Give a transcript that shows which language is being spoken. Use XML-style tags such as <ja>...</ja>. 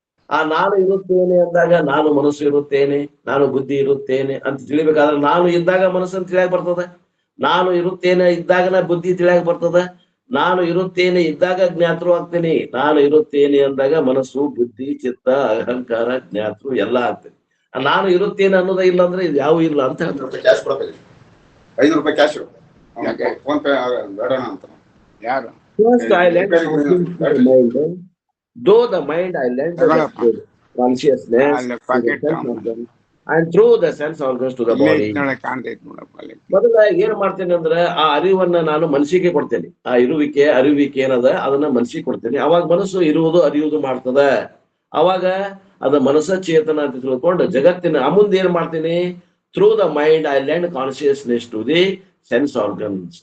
<kn>ಆ ನಾನು ಇರುತ್ತೇನೆ ಅಂದಾಗ ನಾನು ಮನಸ್ಸು ಇರುತ್ತೇನೆ, ನಾನು ಬುದ್ಧಿ ಇರುತ್ತೇನೆ ಅಂತ ತಿಳಿಬೇಕಾದ್ರೆ ನಾನು ಇದ್ದಾಗ ಮನಸ್ಸನ್ನು ತಿಳಿಯಾಕ ಬರ್ತದ, ನಾನು ಇರುತ್ತೇನೆ ಇದ್ದಾಗನ ಬುದ್ಧಿ ತಿಳಿಯಾಕ ಬರ್ತದ, ನಾನು ಇರುತ್ತೇನೆ ಇದ್ದಾಗ ಜ್ಞಾತೃ ಆಗ್ತೇನೆ, ನಾನು ಇರುತ್ತೇನೆ ಅಂದಾಗ ಮನಸ್ಸು, ಬುದ್ಧಿ, ಚಿತ್ತ, ಅಹಂಕಾರ, ಜ್ಞಾತೃ ಎಲ್ಲ ಆಗ್ತದೆ. ನಾನು ಇರುತ್ತೇನೆ ಅನ್ನೋದ ಇಲ್ಲ ಅಂದ್ರೆ ಇದು ಯಾವ ಇಲ್ಲ ಅಂತ ಹೇಳ್ತಾರೆ. ಕ್ಯಾಶ್ ಕೊಡಬೇಕು, 5 ರೂಪಾಯಿ ಕ್ಯಾಶ್ ಫೋನ್ ಪೇ ಬೇಡಣ ಅಂತ. ಯಾರು?</kn> <en>First I lent the mind, though the mind I lent the consciousness to the sense organ, and through the sense organs to the body.</en> <kn>ಮೊದಲ ಏನ್ ಮಾಡ್ತೇನೆ ಅಂದ್ರೆ ಆ ಅರಿವನ್ನ ನಾನು ಮನಸ್ಸಿಗೆ ಕೊಡ್ತೇನೆ. ಆ ಅರಿವಿಕೆ ಏನದ ಅದನ್ನ ಮನಸ್ಸಿಗೆ ಕೊಡ್ತೇನೆ. ಅವಾಗ ಮನಸ್ಸು ಇರುವುದು ಅರಿಯುವುದು ಮಾಡ್ತದ. ಅವಾಗ ಅದ ಮನಸ್ಸ ಚೇತನ ಅಂತ ತಿಳ್ಕೊಂಡು ಜಗತ್ತಿನ ಮುಂದೆ ಏನ್ ಮಾಡ್ತೀನಿ,</kn> <en>Through the mind I lend consciousness to the sense organs.</en>